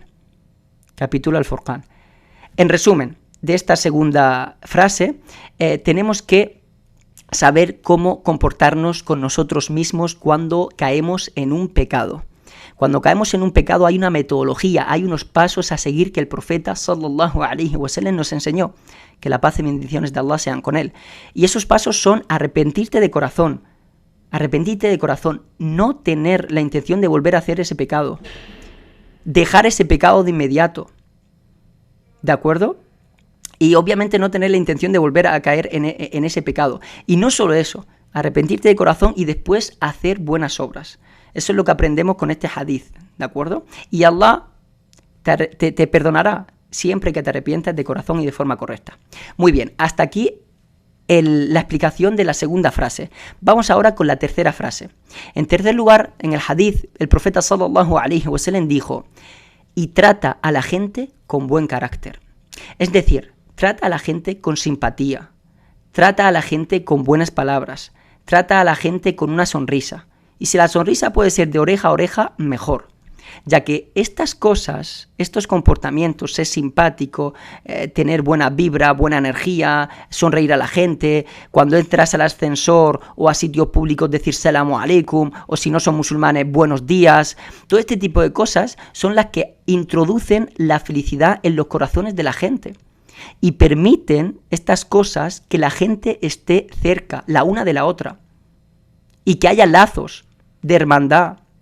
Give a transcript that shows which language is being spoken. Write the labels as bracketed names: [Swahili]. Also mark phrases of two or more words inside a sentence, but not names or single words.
[Spanish] Capítulo Al-Furqán. En resumen de esta segunda frase, tenemos que saber cómo comportarnos con nosotros mismos cuando caemos en un pecado. Cuando caemos en un pecado hay una metodología, hay unos pasos a seguir que el profeta [Arabic] صلى الله عليه وسلم [Spanish] nos enseñó. Que la paz y bendiciones de Allah sean con él. Y esos pasos son arrepentirte de corazón, no tener la intención de volver a hacer ese pecado, dejar ese pecado de inmediato, ¿de acuerdo? Y obviamente no tener la intención de volver a caer en ese pecado. Y no solo eso, arrepentirte de corazón y después hacer buenas obras. Eso es lo que aprendemos con este hadith, ¿de acuerdo? Y Allah te perdonará siempre que te arrepientas de corazón y de forma correcta. Muy bien, hasta aquí la explicación de la segunda frase. Vamos ahora con la tercera frase. En tercer lugar, en el hadith, el profeta [Arabic] صلى الله عليه وسلم [Spanish] dijo: y trata a la gente con buen carácter. Es decir, trata a la gente con simpatía, trata a la gente con buenas palabras, trata a la gente con una sonrisa. Y si la sonrisa puede ser de oreja a oreja, mejor. Ya que estas cosas, estos comportamientos, ser simpático, tener buena vibra, buena energía, sonreír a la gente, cuando entras al ascensor o a sitios públicos decir [Arabic] السلام عليكم, [Spanish] o si no son musulmanes, buenos días, todo este tipo de cosas son las que introducen la felicidad en los corazones de la gente y permiten estas cosas que la gente esté cerca, la una de la otra, y que haya lazos de hermandad.